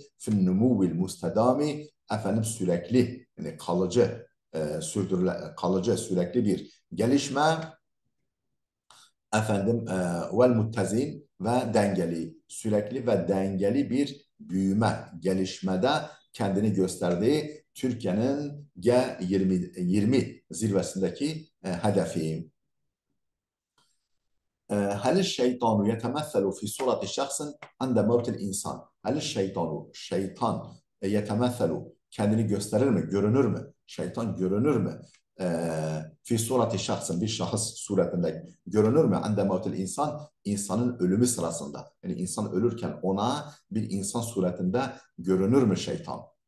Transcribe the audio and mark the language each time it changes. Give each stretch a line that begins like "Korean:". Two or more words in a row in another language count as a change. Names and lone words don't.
Arabic: في النمو المستدام
Turkish: sürekli yani kalıcı kalıcı sürekli bir gelişme
Arabic: والمتزن
Turkish: ve dengeli sürekli ve dengeli bir büyüme gelişmede kendini gösterdiği Türkiye'nin G20 zirvesindeki hedefi.
Arabic: هل الشيطان يتمثل في صورة شخص عند موت الإنسان؟ هل الشيطان
Turkish: şeytan yetemesselu kendini gösterir mi, görünür mü? Şeytan görünür mü?
Arabic: في صورة شخص
Turkish: bir şahıs suretinde görünür mü?
Arabic: عند موت الإنسان
Turkish: insanın ölümü sırasında. Yani insan ölürken ona bir insan suretinde görünür mü şeytan?